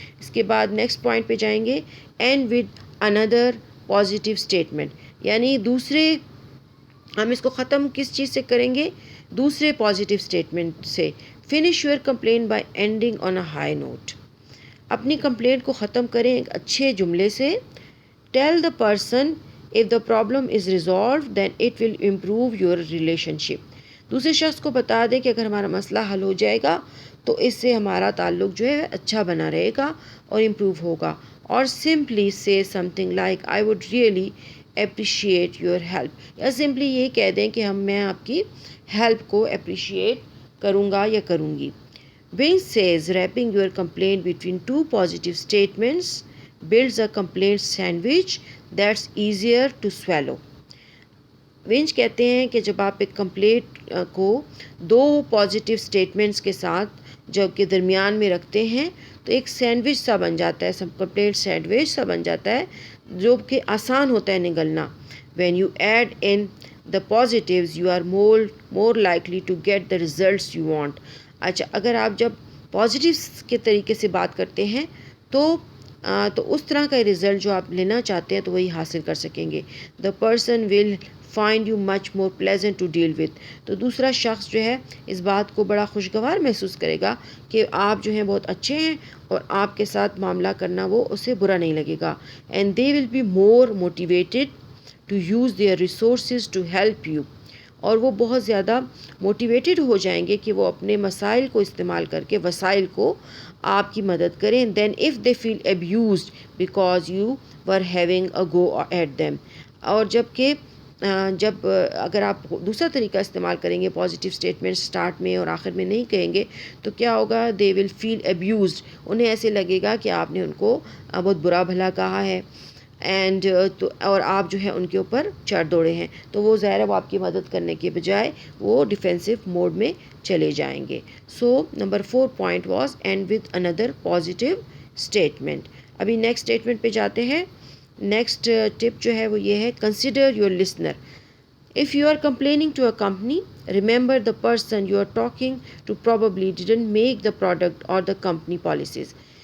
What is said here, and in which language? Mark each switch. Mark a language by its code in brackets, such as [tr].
[ur] اس کے بعد next point پہ جائیں گے، [en] End with another positive statement. [ur] یعنی ہم اس کو ختم کس چیز سے کریں گے؟ دوسرے پازیٹیو اسٹیٹمنٹ سے. [en] Finish your complaint by ending on a high note. [ur] اپنی کمپلینٹ کو ختم کریں ایک اچھے جملے سے. [en] Tell the person if the problem is resolved then it will improve your relationship. [ur] دوسرے شخص کو بتا دیں کہ اگر ہمارا مسئلہ حل ہو جائے گا تو اس سے ہمارا تعلق جو ہے اچھا بنا رہے گا اور امپروو ہوگا. [en] اور سمپلی سے something like I would really appreciate your help. [ur] یا سمپلی یہ کہہ دیں کہ میں آپ کی ہیلپ کو اپریشیٹ کروں گا یا کروں گی. [en] Winch says wrapping your complaint between two positive statements builds a complaint sandwich that's easier to swallow. [ur] ونچ کہتے ہیں کہ جب آپ ایک کمپلینٹ کو 2 پازیٹیو اسٹیٹمنٹس کے ساتھ جب کے درمیان میں رکھتے ہیں تو ایک سینڈوچ سا بن جاتا ہے، کمپلینٹ سینڈوچ سا بن جاتا ہے جو کہ آسان ہوتا ہے نگلنا. [en] When you add in the positives you are more likely to get the results you want. [ur] اچھا، اگر آپ جب پازیٹیوس کے طریقے سے بات کرتے ہیں تو اس طرح کا رزلٹ جو آپ لینا چاہتے ہیں تو وہی حاصل کر سکیں گے. [en] The person will find you much more pleasant to deal with. [ur] تو دوسرا شخص جو ہے اس بات کو بڑا خوشگوار محسوس کرے گا کہ آپ جو ہیں بہت اچھے ہیں اور آپ کے ساتھ معاملہ کرنا وہ اسے برا نہیں لگے گا. [en] And they will be more motivated to use their resources to help you. [ur] اور وہ بہت زیادہ موٹیویٹڈ ہو جائیں گے کہ وہ اپنے مسائل کو استعمال کر کے وسائل کو آپ کی مدد کریں. [en] Then if they feel abused because you were having a go at them. [ur] اور جب اگر آپ دوسرا طریقہ استعمال کریں گے، پازیٹیو اسٹیٹمنٹ سٹارٹ میں اور آخر میں نہیں کہیں گے، تو کیا ہوگا؟ [en] They will feel abused. [ur] انہیں ایسے لگے گا کہ آپ نے ان کو بہت برا بھلا کہا ہے. اینڈ اور آپ جو ہے ان کے اوپر چڑھ دوڑے ہیں، تو وہ ظاہر ہے وہ آپ کی مدد کرنے کے بجائے وہ ڈیفینسو موڈ میں چلے جائیں گے. [en] So number 4 point was end with another positive statement. [ur] ابھی نیکسٹ اسٹیٹمنٹ پہ جاتے ہیں. نیکسٹ ٹپ جو ہے وہ یہ ہے، [en] Consider your listener. If you are complaining to a company, remember the person you are talking to probably didn't make the product or the company policies.